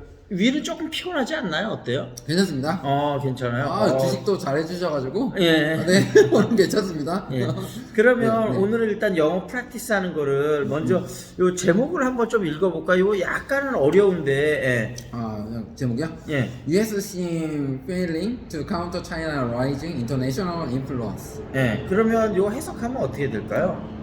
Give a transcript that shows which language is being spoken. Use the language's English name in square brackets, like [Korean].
[Korean] 위는 조금 피곤하지 않나요? 어때요? 괜찮습니다. 괜찮아요. 주식도 잘 해주셔가지고. 예. 네, 오늘 괜찮습니다. 예. 그러면 네. 오늘은 일단 영어 프랙티스 하는 거를 먼저 요 제목을 한번 좀 읽어볼까요? 이거 약간은 어려운데, 그냥 제목이요? 예. [English] US seem failing to counter China rising international influence. [Korean] 예. 그러면 요 해석하면 어떻게 될까요?